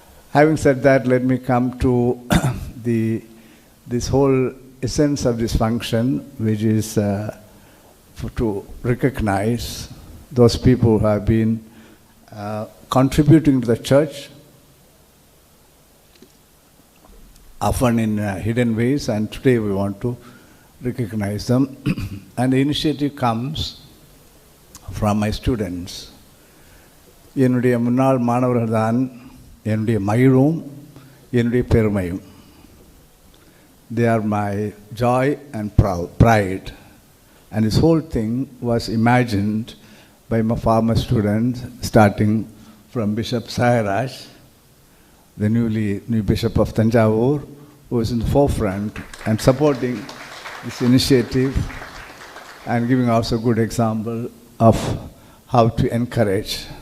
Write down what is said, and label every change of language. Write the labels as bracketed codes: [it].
[en] Having said that, let me come to this whole essence of this function, which is to recognize those people who have been contributing to the church, often in hidden ways, and today we want to recognize them. And the initiative comes from my students. [ta] என்னுடைய முன்னாள் மாணவர்கள் தான் என்னுடைய மகிழும் என்னுடைய பெருமையும். [en] They are my joy and pride. And this whole thing was imagined by my former students, starting from Bishop Sairaj, the new Bishop of Tanjavur, who is in the forefront and supporting this initiative and giving also a good example of how to encourage.